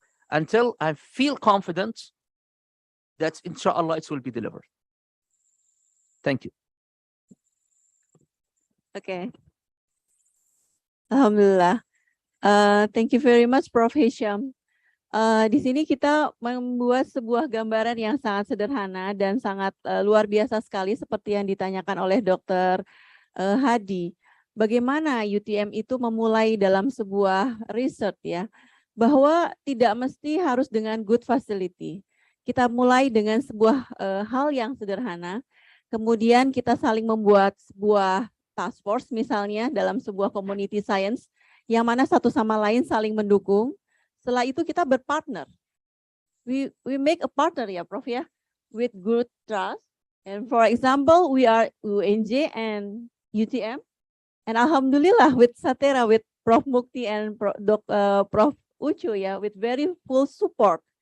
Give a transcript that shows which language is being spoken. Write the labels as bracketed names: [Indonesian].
[English] Until I feel confident that inshallah it will be delivered. Thank you. Okay. Alhamdulillah. Thank you very much, Prof. Hisham. [Indonesian] Di sini kita membuat sebuah gambaran yang sangat sederhana dan sangat luar biasa sekali seperti yang ditanyakan oleh Dr. Hadi. Bagaimana UTM itu memulai dalam sebuah riset ya, bahwa tidak mesti harus dengan [English] good facility. [Indonesian] Kita mulai dengan sebuah hal yang sederhana, kemudian kita saling membuat sebuah task force misalnya dalam sebuah community science, yang mana satu sama lain saling mendukung. Setelah itu kita berpartner. [English] We make a partner ya Prof ya, with good trust. And for example, we are UNJ and UTM. And alhamdulillah with Satera, with Prof Mukti and Prof Ucu ya, with very full support.